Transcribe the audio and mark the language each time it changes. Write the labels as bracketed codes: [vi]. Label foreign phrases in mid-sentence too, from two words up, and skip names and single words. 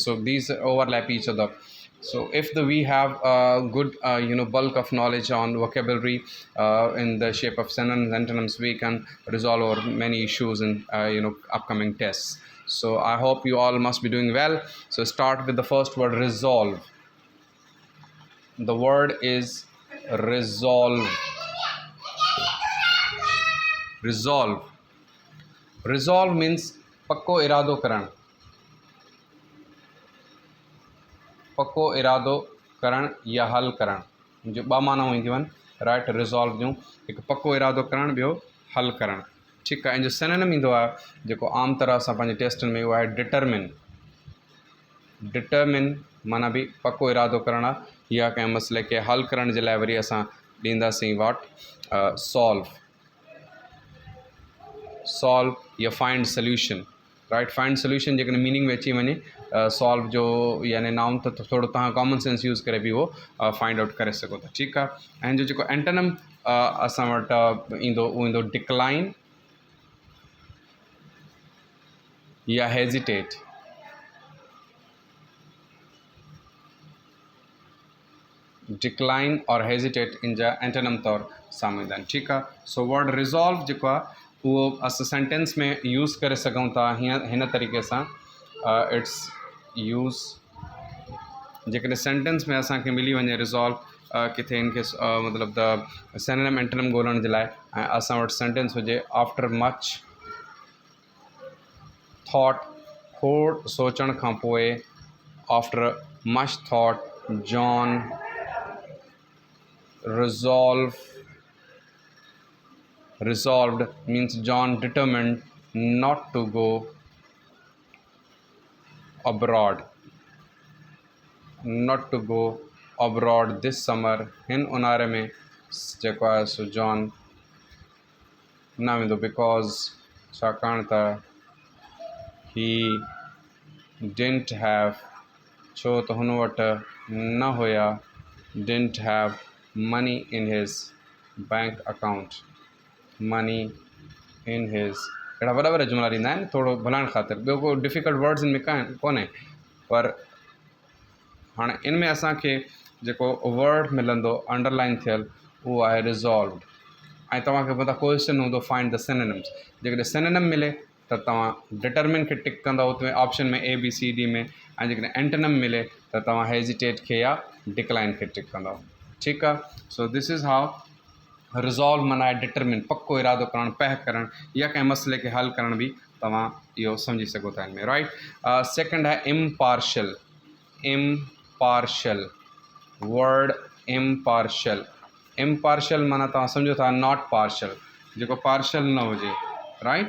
[en] So these overlap each other. So if we have a good bulk of knowledge on vocabulary in the shape of synonyms, antonyms, we can resolve our many issues in upcoming tests. So I hope you all must be doing well. So start with the first word, resolve. The word is resolve. Resolve. Resolve means [sd] पक्को इरादो करण. पक्को इरादो करण या हल करण. जो ॿ माना हूंदियूं आहिनि, राइट. रिज़ॉल्व जूं हिकु पक्को इरादो करणु, ॿियो हल करणु. ठीकु आहे. ऐं जो सिनोनिम ईंदो आहे जेको आम तरह सां पंहिंजे टेस्टनि में, उहो आहे डिटरमिन. डिटरमिन माना बि पक्को इरादो करणु आहे, या कंहिं मसइले खे हल करण जे लाइ वरी असां ॾींदासीं [en] what solve. solve या find solution, right. find solution [sd] जेकॾहिं मीनिंग में अची वञे, सॉल्व जो यानी नाउन त थोरो तव्हां [en] common sense use [sd] करे बि उहो [en] find out [sd] करे सघो था. ठीकु आहे. ऐं जो जेको एंटनम असां वटि ईंदो, उहो ईंदो डिक्लाइन या हेजिटेट. डिक्लाइन और हेजिटेट इन जा एंटनम तौर साम्हूं ईंदा आहिनि. ठीकु आहे. [en] so word resolve [sd] जेको आहे उहो असां सेंटेंस में यूज़ करे सघूं था हीअं हिन तरीक़े सां. [en] its use [sd] जेकॾहिं सेंटेंस में असांखे मिली वञे रिज़ॉल्व किथे इनखे मतिलबु [en] the synonym antonym [sd] ॻोल्हण जे लाइ, ऐं असां वटि सेंटेंस हुजे [en] after much thought, [sd] खोड़ सोचण खां पोइ, [en] after much thought John resolved means John determined not to go abroad. Not to go abroad this summer. [sd] हिन उन्हारे में जेको आहे सो जॉन न वेंदो, बिकॉज़ छाकाणि त [en] he didn't have, [sd] छो त हुन वटि न हुया, [en] didn't have money in his bank account. money in his. [sd] अहिड़ा वॾा वॾा जुमिला ॾींदा आहिनि थोरो भुलाइण ख़ातिर. ॿियो को [en] difficult words [sd] इन में कोन्हे, पर हाणे इन में असांखे जेको वर्ड मिलंदो अंडरलाइन थियल, उहो आहे रिज़ॉल्वड. ऐं तव्हांखे मथां क्वेश्चन हूंदो [en] find the synonyms. [sd] जेकॾहिं सिनोनिम मिले त तव्हां डिटरमिन खे टिक कंदव उते ऑप्शन में A B C D में, ऐं जेकॾहिं एंटोनिम मिले त तव्हां हेजिटेट खे या डिक्लाइन खे टिक कंदव. ठीकु आहे. [en] so this is how resolve [sd] माना आहे डिटरमिन, पक्को इरादो करणु, पह करणु, या कंहिं मसइले खे हल करण बि तव्हां इहो सम्झी सघो था हिन में, राइट. सेकेंड आहे इम्पार्शल. [en] impartial word impartial. [sd] इम्पार्शल माना तव्हां सम्झो था [en] not partial, [sd] जेको पार्शल न हुजे, राइट.